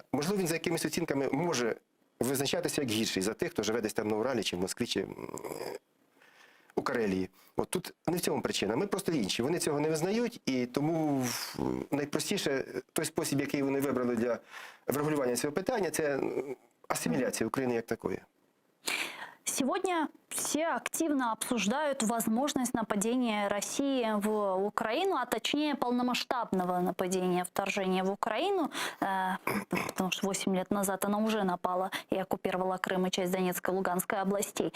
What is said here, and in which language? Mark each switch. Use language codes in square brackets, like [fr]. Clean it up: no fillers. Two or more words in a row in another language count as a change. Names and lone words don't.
[uk] Можливо, він за якимись оцінками може визначатися як гірший за тих, хто живе десь там на Уралі, чи в Москві, чи у Карелії. От тут не в цьому причина. Ми просто інші. Вони цього не визнають, і тому найпростіше той спосіб, який вони вибрали для врегулювання цього питання, це ассимиляция України як такої. [ru] Сегодня все активно обсуждают возможность нападения России в Украину, а точнее полномасштабного нападения, вторжения в Украину, потому что 8 лет назад она уже напала и оккупировала Крым и часть Донецкой и Луганской областей.